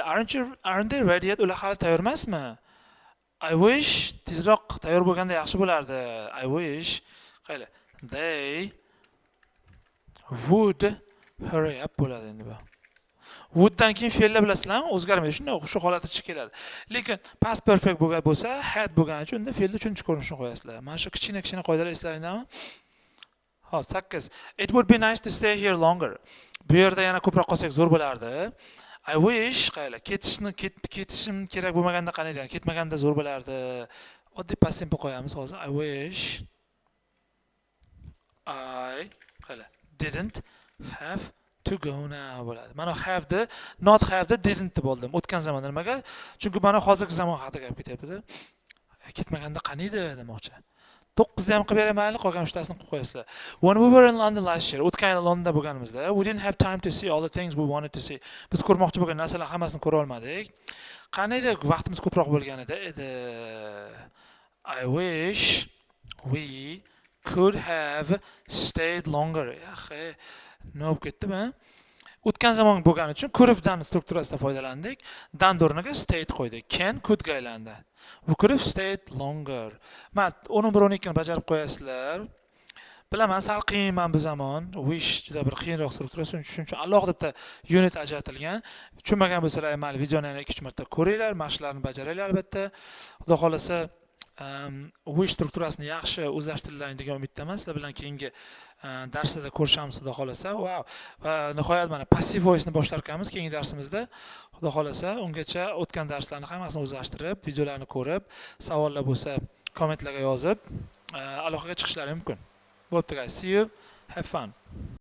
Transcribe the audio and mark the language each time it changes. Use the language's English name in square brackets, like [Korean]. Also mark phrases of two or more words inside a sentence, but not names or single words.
[English] Aren't they ready yet? [Uzbek] Ular hali tayyor emasmi? [English] I wish [Uzbek] tezroq tayyor bo'lganda yaxshi bo'lardi. [English] I wish qayla they would hurry up [Uzbek] bo'ladi endi bu. Wooddan keyin fe'llar bilasizlarmi? O'zgarmaydi. Shunday shu holatgacha keladi. Lekin [English] past perfect [Uzbek] bo'lgan bo'lsa, had bo'lgani uchun unda fe'lni uchinchi ko'rinishini qo'yasizlar. Mana shu kichkina qoidalar eslaringizmi? Hop, 8. [English] It would be nice to stay here longer. [Uzbek] Bu yerda yana ko'proq qolsak zo'r bo'lardi. [English] I wish [Uzbek] qayla ketishim kerak bo'lmaganda qanday, ketmaganda zo'r bo'lardi. Oddiy [English] past simple [Uzbek] qo'yamiz hozir. [English] I wish I qayla didn't have to go now bo'ladi. [Uzbek] Mana [English] have the not have the didn't [Uzbek] deb oldim. O'tgan zamonda nimaga? Chunki mana hozirgi zamon haqida gap ketyapti-da. Ketmaganda qaniydi demoqchi. 9 ham qilib beramayli, qolgan 3tasini qilib qo'yasizlar. [English] When we were in London last year, [Uzbek] o'tgan yil Londonda bo'lganimizda, [English] we didn't have time to see all the things we wanted to see. [Uzbek] Biz ko'rmoqchi bo'lgan narsalar hammasini ko'ra olmadik. Qaniydi vaqtimiz ko'proq bo'lganida edi. [English] I wish we could have stayed longer. [Uzbek] Yaxshi, nima bo'lib ketdimi? O'tgan zamon bo'lgani uchun could-dan strukturasidan foydalandik. Dan o'rniga stayed qo'ydik. Can, could ga aylandi. [English] We could have stayed longer. [Uzbek] Mana 11-12 ni bajarib qo'yasizlar. Bilaman, sal qiyinman bu zamon. Wish juda bir qiyinroq strukturasi, shuning uchun alohida bitta unit ajratilgan. Tushunmagan bo'lsalar, mayli videoni yana 2-3 marta ko'ringlar, mashqlarni bajaringlar albatta. Xudo xolasa wish strukturasini yaxshi o'zlashtirdilaring degan umiddaman. Sizlar bilan keyingi darslarda ko'rishamiz xudo xolasa. Wow. Va nihoyat mana [English] passive voice [Uzbek] ni boshlar ekanmiz keyingi darsimizda. Xudo xolasa ungacha o'tgan darslarni hammasini o'zlashtirib, videolarni ko'rib, savollar bo'lsa kommentlarga yozib, aloqaga chiqishlari mumkin. [English] Bo'pti guys. See you. Have fun.